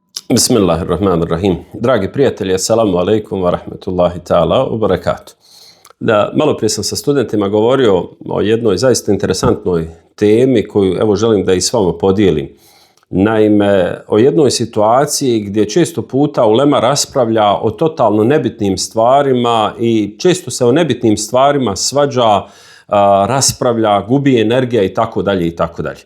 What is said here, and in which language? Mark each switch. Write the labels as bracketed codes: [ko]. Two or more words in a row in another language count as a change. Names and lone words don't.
[ar] Bismillahirrahmanirrahim. [bs] Dragi prijatelji, [ar] السلام عليكم ورحمة الله تعالى وبركاته. [bs] Malo prije sam sa studentima govorio o jednoj zaista interesantnoj temi koju evo želim da i s vama podijelim. Naime, o jednoj situaciji gdje često puta ulema raspravlja o totalno nebitnim stvarima i često se o nebitnim stvarima svađa, raspravlja, gubi energija i tako dalje i tako dalje.